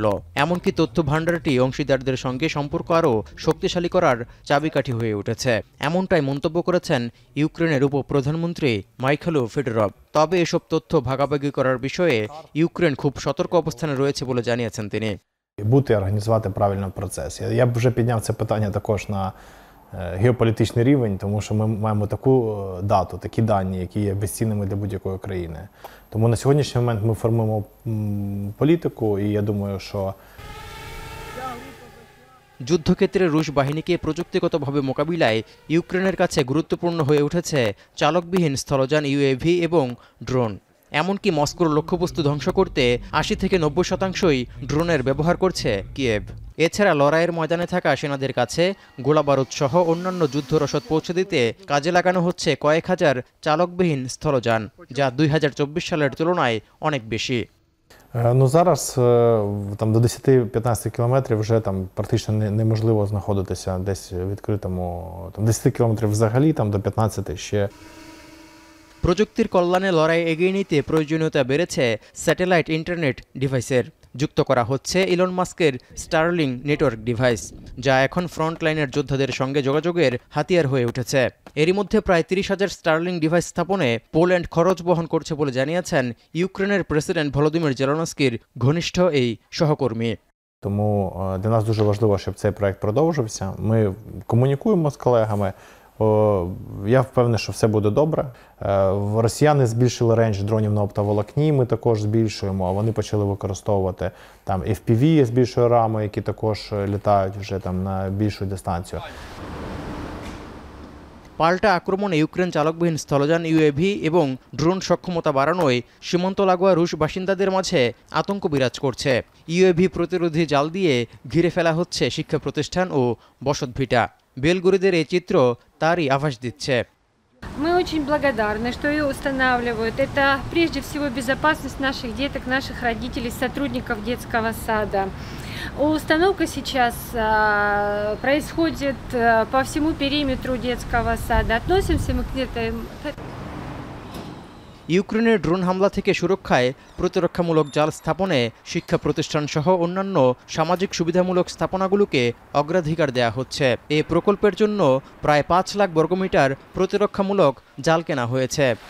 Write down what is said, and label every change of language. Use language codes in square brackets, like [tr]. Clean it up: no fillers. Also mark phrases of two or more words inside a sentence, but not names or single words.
[bn] এমনকি তথ্য ভাণ্ডারটি অংশীদারদের সঙ্গে সম্পর্ক আরও শক্তিশালী করার চাবিকাঠি হয়ে উঠেছে, এমনটাই মন্তব্য করেছেন ইউক্রেনের উপপ্রধানমন্ত্রী মাইখাইলো ফেডরভ। তবে এসব তথ্য ভাগাভাগি করার বিষয়ে ইউক্রেন খুব সতর্ক অবস্থানে রয়েছে বলে জানিয়েছেন তিনি। [uk] Бути організувати правильно процес. Я б вже підняв це питання також на геополітичний рівень, тому що ми маємо таку дату, такі дані, які є безцінними для будь-якої країни. Тому на сьогоднішній момент ми формуємо політику, і я думаю, що [bn] যুদ্ধক্ষেত্রে রুশ বাহিনীকে প্রযুক্তিগতভাবে মোকাবিলায় ইউক্রেনের কাছে গুরুত্বপূর্ণ হয়ে উঠেছে চালকবিহীন স্থলযান, UAV এবং ড্রোন। এমনকি মস্কোর লক্ষ্যবস্তু ধ্বংস করতে 80 থেকে 90% ড্রোনের ব্যবহার করছে কিয়েভ। এছাড়া লড়াইয়ের ময়দানে থাকা সেনাদের কাছে গোলাবারুদ সহ অন্যান্য যুদ্ধ রসদ পৌঁছে দিতে কাজে লাগানো হচ্ছে কয়েক হাজার চালকবিহীন স্থলযান, যা 2024 সালের তুলনায় অনেক বেশি। [uk] Ну зараз там до 10-15 кілометрів вже там практично неможливо знаходитися десь в відкритому, там 10 кілометрів взагалі, там до 15 ще. [bn] প্রযুক্তির কল্যাণে লড়াই এগিয়ে নিতে প্রয়োজনীয়তা বেড়েছে স্যাটেলাইট ইন্টারনেট ডিভাইসের। যুক্ত করা হচ্ছে ইলন মাস্কের স্টারলিং নেটওয়ার্ক ডিভাইস, যা এখন ফ্রন্টলাইনের যোদ্ধাদের সঙ্গে যোগাযোগের হাতিয়ার হয়ে উঠেছে। এরই মধ্যে প্রায় 30,000 স্টারলিং ডিভাইস স্থাপনে পোল্যান্ড খরচ বহন করছে বলে জানিয়েছেন ইউক্রেনের প্রেসিডেন্ট ভলোদিমির জেলেনস্কির ঘনিষ্ঠ এই সহকর্মী। [uk] Тому для нас дуже важливо, щоб цей проект продовжився. Ми комунікуємо з колегами. Я впевнений, що все буде добре. Росіяни збільшили рейндж дронів на оптоволокні, ми також збільшуємо, а вони почали використовувати там FPV з більшої рами, які також літають вже там на більшу дистанцію. [bn] পাল্টা আক্রমণে ইউক্রেন চালকবিহীন স্থলযান, UAV এবং ড্রোন সক্ষমতা বাড়ানোয় সীমান্ত লাগোয়া রুশ বাসিন্দাদের মাঝে আতঙ্ক বিরাজ করছে। UAV প্রতিরোধী জাল দিয়ে ঘিরে ফেলা হচ্ছে শিক্ষা প্রতিষ্ঠান ও বসতভিটা। বেলগরোদের এই চিত্র তারই আভাস দিচ্ছে। [ru] Мы очень благодарны, что ее устанавливают. Это прежде всего безопасность наших деток, наших родителей, сотрудников детского сада. Установка сейчас происходит по всему периметру детского сада. Относимся мы к этой... [bn] ইউক্রেনের ড্রোন হামলা থেকে সুরক্ষায় প্রতিরক্ষামূলক জাল স্থাপনে শিক্ষা প্রতিষ্ঠান সহ অন্যান্য সামাজিক সুবিধামূলক স্থাপনাগুলোকে অগ্রাধিকার দেয়া হচ্ছে। এই প্রকল্পের জন্য প্রায় 5 লাখ বর্গমিটার প্রতিরক্ষামূলক জাল কেনা হয়েছে।